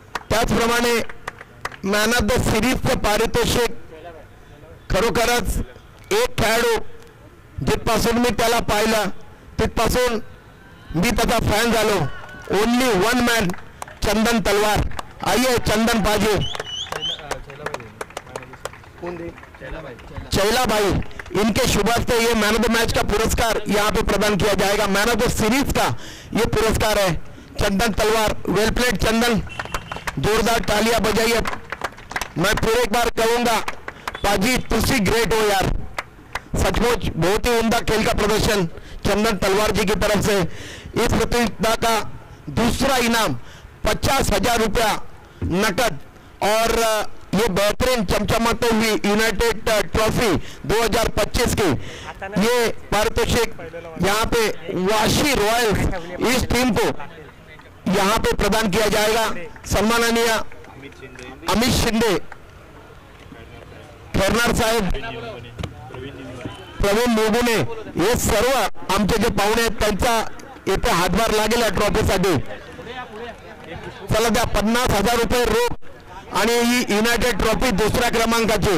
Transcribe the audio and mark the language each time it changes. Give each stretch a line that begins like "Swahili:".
Marathi: त्याचप्रमाणे man of the सिरीजचं पारितोषिक खरोखरच एक खेळाडू जिथपासून मी त्याला पाहिलं तिथपासून मी त्याचा फॅन झालो.
English: only 1 man
Marathi: चंदन तलवार.
Hindi: आइए चंदन पाजी, चैला भाई, इनके शुभ हस्ते ये मैन ऑफ द मैच का पुरस्कार यहाँ पे प्रदान किया जाएगा। मैन ऑफ द सीरीज का ये पुरस्कार है। चंदन तलवार,
English: well played
Hindi: चंदन, जोरदार तालियां बजाइए। मैं फिर एक बार कहूंगा
Punjabi: पाजी तुसी ग्रेट हो यार,
Hindi: सचमुच बहुत ही उम्दा खेल का प्रदर्शन चंदन तलवार जी की तरफ से। इस प्रतियोगिता का दूसरा इनाम 50,000 रुपया नकद और ये बेहतरीन चमचमाते हुई यूनाइटेड ट्रॉफी 2025 की ये पारितोषिक यहाँ पे वाशी रॉयल्स इस टीम को यहाँ पे प्रदान किया जाएगा।
Marathi: सम्माननीय अमित शिंदे, खैरनार साहेब, प्रवीण मोगुने, हे सर्व आमचे जे पाहुणे आहेत त्यांचा इथे हातभार लागेल या ट्रॉफीसाठी। चला द्या 50,000 रुपये रोख आणि ही युनायटेड ट्रॉफी दुसऱ्या क्रमांकाची।